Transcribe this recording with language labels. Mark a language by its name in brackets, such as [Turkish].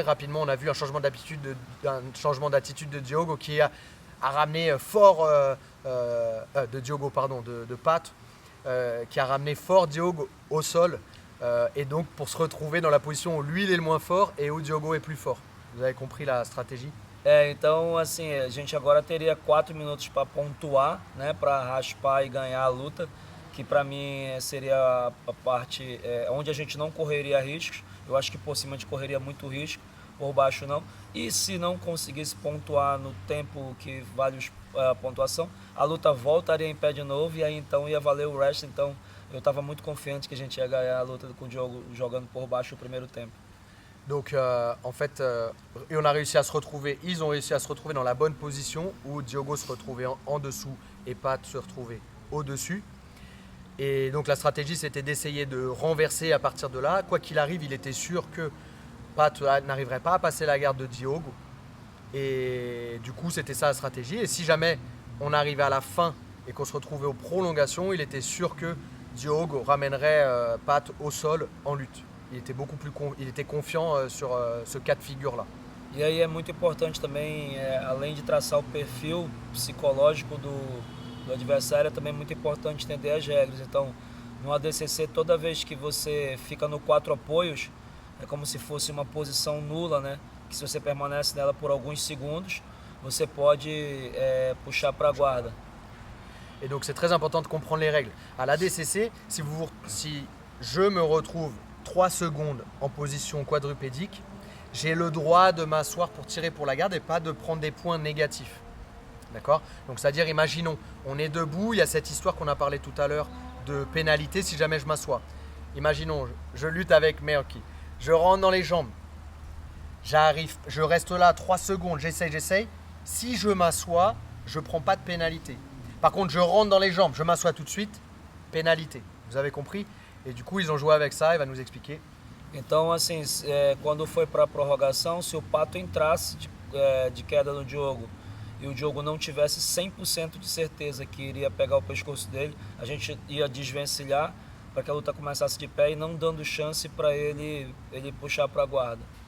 [French] Rapidement, on a vu un changement d'attitude de Diogo qui a ramené fort de Diogo, pardon, de Pat, qui a ramené fort Diogo au sol. Et donc pour se retrouver dans la position où lui il est le moins fort et où Diogo est plus fort. Vous avez compris la stratégie? [Portuguese] Então assim, a gente agora teria 4 minutos para pontuar, né, para raspar e ganhar a luta, que para mim seria a parte onde a gente não correria riscos. Eu acho que por cima a gente correria muito risco, por baixo não. E se não conseguisse pontuar no tempo que vale a pontuação, a luta voltaria em pé de novo e aí então ia valer o rest. Então eu estava muito confiante que a gente ia ganhar a luta com o Diogo jogando por baixo o primeiro tempo. [French] Donc en fait, et on a réussi à se retrouver, ils ont réussi à se retrouver dans la bonne position où Diogo se retrouvait en dessous et Pat se retrouvait au-dessus. Et donc la stratégie c'était d'essayer de renverser à partir de là. Quoi qu'il arrive, il était sûr que Pat n'arriverait pas à passer la garde de Diogo. Et du coup c'était ça la stratégie. Et si jamais on arrivait à la fin et qu'on se retrouvait aux prolongations, il était sûr que Diogo ramènerait Pat au sol en lutte. Il était confiant sur ce cas de figure-là. [Portuguese] E aí é muito importante também, além de traçar o perfil psicológico do adversário, é também muito importante entender as regras. Então, no ADCC, toda vez que você fica no 4 apoios, é como se fosse uma posição nula, né? Que se você permanece nela por alguns segundos, você pode puxar para a guarda. [French] Et donc c'est très important de comprendre les règles. À l'ADCC, si je me retrouve 3 secondes en position quadrupédique, j'ai le droit de m'asseoir pour tirer pour la garde et pas de prendre des points négatifs. D'accord? Donc c'est-à-dire, imaginons, on est debout, il y a cette histoire qu'on a parlé tout à l'heure de pénalité si jamais je m'assois. Imaginons, je lutte avec Meoki, je rentre dans les jambes, j'arrive, je reste là 3 secondes, j'essaye. Si je m'assois, je ne prends pas de pénalité. Par contre, je rentre dans les jambes, je m'assois tout de suite, pénalité. Vous avez compris? Et du coup, ils ont joué avec ça, il va nous expliquer. [Portuguese] Então, assim, quando foi para a prorrogação, se o Pato entrasse de queda no Diogo e o Diogo não tivesse 100% de certeza que iria pegar o pescoço dele, a gente ia desvencilhar para que a luta começasse de pé e não dando chance para ele puxar para a guarda.